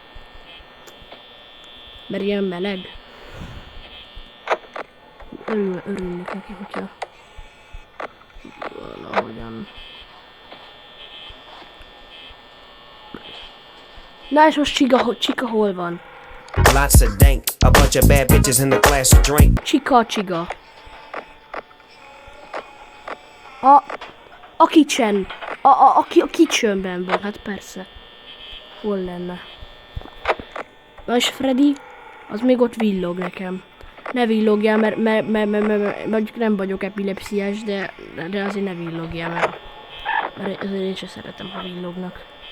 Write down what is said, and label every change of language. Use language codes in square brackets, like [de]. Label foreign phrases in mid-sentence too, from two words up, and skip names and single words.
[hu] Mert ilyen meleg. Örülnek neki, hogyha valahogyan. Na és most Chica hol van? [en] Lots of dank, a bunch of bad bitches in the glass of drink. [hu] Chica. A kitchen. A kitchenben van, hát persze. Hol lenne? Na és Freddy, az még ott villog nekem. Ne villogjál, mert nem vagyok epilepsziás, de azért ne villogjál, mert azért én sem szeretem, ha villognak.